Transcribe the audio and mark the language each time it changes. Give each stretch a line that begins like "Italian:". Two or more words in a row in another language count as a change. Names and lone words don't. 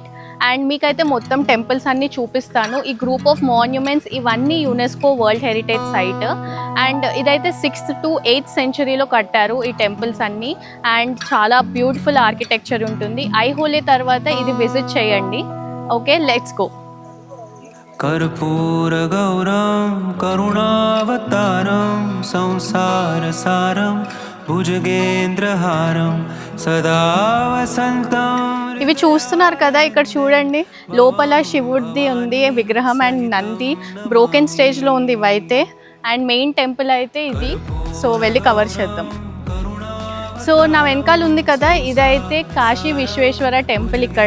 Telugu: అండ్ మీకైతే మొత్తం టెంపుల్స్ అన్నీ చూపిస్తాను. ఈ
English: group of monuments
Telugu: ఇవన్నీ
English: UNESCO World Heritage Site.
Telugu: అండ్ ఇదైతే
English: 6th to 8th
Telugu: సెంచరీలో కట్టారు ఈ టెంపుల్స్ అన్నీ. అండ్ చాలా
English: beautiful architecture
Telugu: ఉంటుంది. ఐహోలే తర్వాత ఇది విజిట్ చేయండి.
English: Okay, let's go.
Sanskrit: कर्पूर गौरम करुणावतारम संसार सारम भुजगेंद्रहारम सदा वसंతం.
Telugu: ఇవి చూస్తున్నారు కదా, ఇక్కడ చూడండి. లోపల శివుడిది ఉంది విగ్రహం అండ్ నంది
English: broken stage
Telugu: ఉంది ఇవైతే. అండ్
English: main temple
Telugu: అయితే ఇది. సో వెళ్ళి కవర్ చేద్దాం. సో నా వెనకాల ఉంది కదా, ఇదైతే కాశీ విశ్వేశ్వర టెంపుల్ ఇక్కడ.